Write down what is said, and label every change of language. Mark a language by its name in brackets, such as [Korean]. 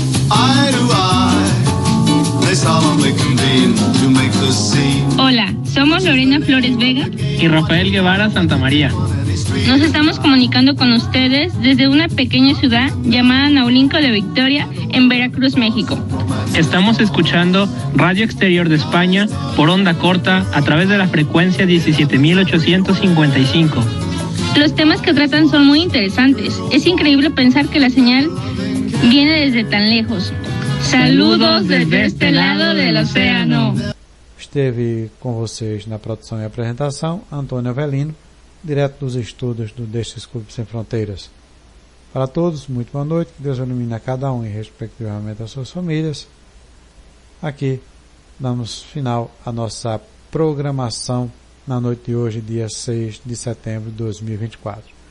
[English] Eye to eye, they solemnly convene to make the scene. [Spanish] Hola, somos Lorena Flores Vega y Rafael Guevara Santamaría. Nos estamos comunicando con ustedes desde una pequeña ciudad llamada Naulinco de Victoria, en Veracruz, México. Estamos escuchando Radio Exterior de España por onda corta a través de la frecuencia 17.855. Los temas que tratan son muy interesantes. Es increíble pensar que la señal viene desde tan lejos. Saludos desde este lado del océano. [Portuguese] Esteve com vocês na produção e apresentação Antônio Avelino, direto dos estúdios do Deixe-se Clube Sem Fronteiras. Para todos, muito boa noite, que Deus ilumine a cada um e respectivamente as suas famílias. Aqui damos final à nossa programação na noite de hoje, dia 6 de setembro de 2024.